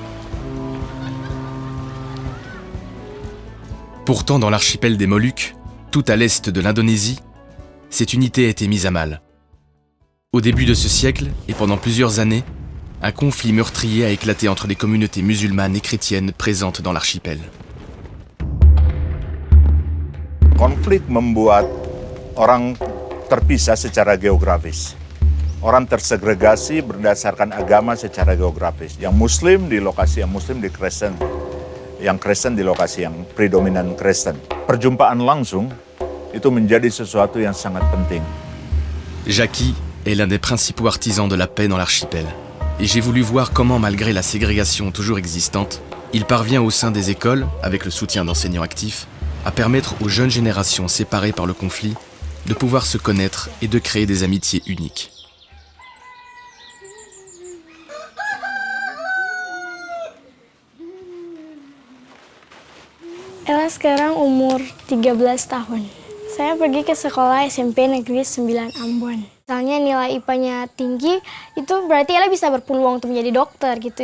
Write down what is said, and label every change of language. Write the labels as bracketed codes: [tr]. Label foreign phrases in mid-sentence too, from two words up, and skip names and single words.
[fr] Pourtant, dans l'archipel des Moluques, tout à l'est de l'Indonésie, cette unité a été mise à mal. Au début de ce siècle, et pendant plusieurs années, un conflit meurtrier a éclaté entre les communautés musulmanes et chrétiennes présentes dans l'archipel. [id] Konflik membuat orang terpisah secara geografis. Orang tersegregasi berdasarkan agama secara geografis. Yang Muslim di lokasi yang Muslim di Kristen. Yang Kristen di lokasi yang predominan Kristen. Perjumpaan langsung itu menjadi sesuatu yang sangat penting. [fr] Jackie est l'un des principaux artisans de la paix dans l'archipel. Et j'ai voulu voir comment, malgré la ségrégation toujours existante, il parvient au sein des écoles, avec le soutien d'enseignants actifs, à permettre aux jeunes générations séparées par le conflit de pouvoir se connaître et de créer des amitiés uniques. [id] Ella sekarang umur 13 tahun. Saya pergi ke sekolah SMP Negeri 9 Ambon. Misalnya nilai IPA-nya tinggi, itu berarti Ella bisa berpeluang untuk menjadi dokter gitu.